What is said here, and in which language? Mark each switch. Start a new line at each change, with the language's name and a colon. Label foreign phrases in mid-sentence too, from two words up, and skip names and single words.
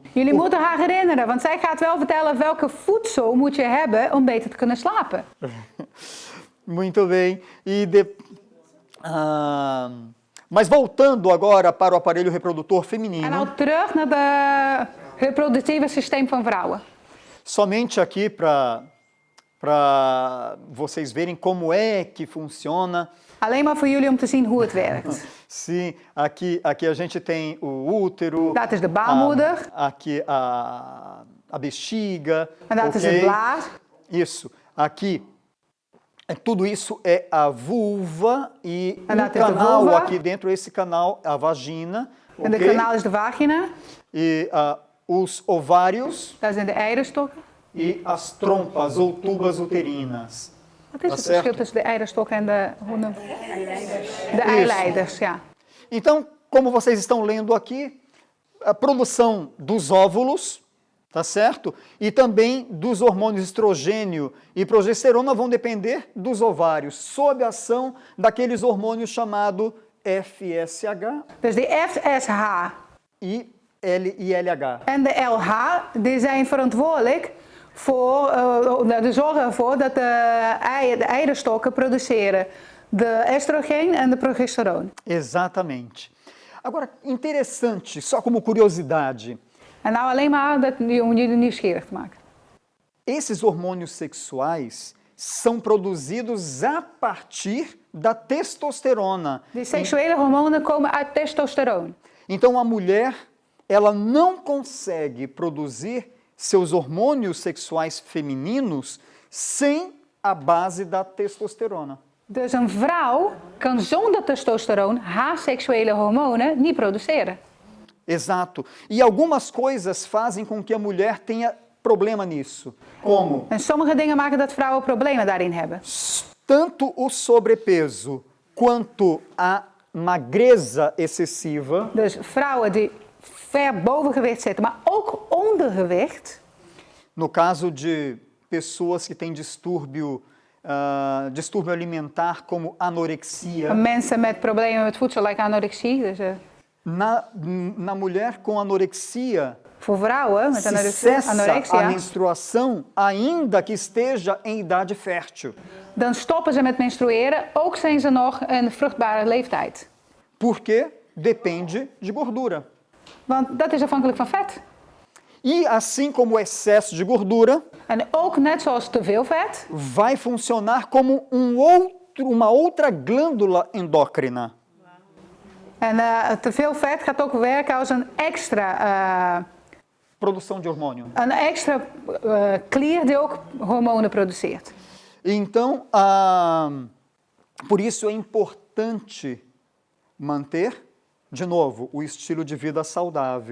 Dutch: Jullie moeten haar herinneren, want zij gaat wel vertellen welke voedsel moet je hebben om beter te kunnen slapen.
Portuguese: Muito bem. Mas voltando agora para o aparelho reprodutor
Dutch: En
Portuguese: feminino,
Dutch: nou terug naar het reproductieve systeem van vrouwen.
Portuguese: somente aqui para vocês verem como é que funciona.
Dutch: Alleen maar voor jullie om te zien hoe het werkt.
Portuguese: Sim, aqui a gente tem o útero.
Dutch: Dat is de baarmoeder.
Portuguese: Aqui a bexiga.
Dutch: En dat is het blaas.
Portuguese: Isso. Aqui, tudo isso é a vulva e
Dutch: En dat is de
Portuguese: canal
Dutch: vulva.
Portuguese: aqui dentro, esse canal, a vagina.
Dutch: En de kanaal is de vagina.
Portuguese: E os ovários
Dutch: Daar zijn de eierstokken.
Portuguese: e as trompas ou tubas uterinas.
Dutch: Wat is
Portuguese: Tá
Dutch: het
Portuguese: certo?
Dutch: verschil tussen de eierstokken en de... De eileiders, ja.
Portuguese: Então, como vocês estão lendo aqui, a produção dos óvulos, tá certo? E também dos hormônios estrogênio e progesterona vão depender dos ovários, sob a ação daqueles hormônios chamado FSH
Dutch: Dus die FSH
Portuguese: e L e LH.
Dutch: En de LH, die zijn verantwoordelijk voor, die zorgen ervoor dat de eierstokken produceren de estrogeen en de progesteroon.
Portuguese: Exatamente. Agora, interessante, só como curiosidade,
Dutch: En nou alleen maar om jullie nieuwsgierig te maken.
Portuguese: esses hormônios sexuais são produzidos a partir da testosterona.
Dutch: Die seksuele hormonen komen uit testosteron.
Portuguese: Então a mulher, ela não consegue produzir seus hormônios sexuais femininos sem a base da testosterona.
Dutch: Dus een vrouw kan zonder testosteron haar seksuele hormonen niet produceren.
Portuguese: Exato. E algumas coisas fazem com que a mulher tenha problema nisso. Como?
Dutch: En sommige dingen maken dat vrouwen problemen daarin hebben.
Portuguese: Tanto o sobrepeso quanto a magreza excessiva,
Dutch: Dus vrouwen die ver bovengewicht zitten, maar ook ondergewicht.
Portuguese: no caso de pessoas que têm distúrbio alimentar, como anorexia,
Dutch: Mensen met problemen met voedsel, like anorexie. Dus
Portuguese: na mulher com anorexia,
Dutch: voor vrouwen met
Portuguese: se cessa a anorexia, menstruação ainda que esteja em idade fértil.
Dutch: dan stoppen ze met menstrueren, ook zijn ze nog een vruchtbare leeftijd.
Portuguese: Porque depende de gordura.
Dutch: Want dat is afhankelijk van vet.
Portuguese: E assim como o excesso de gordura,
Dutch: En ook net zoals te veel vet,
Portuguese: vai funcionar como uma outra glândula endócrina.
Dutch: en te veel vet gaat ook werken als een extra
Portuguese: Produção de hormônio.
Dutch: klier die ook hormonen produceert.
Portuguese: Então, por isso é importante manter, de novo, o estilo de vida saudável.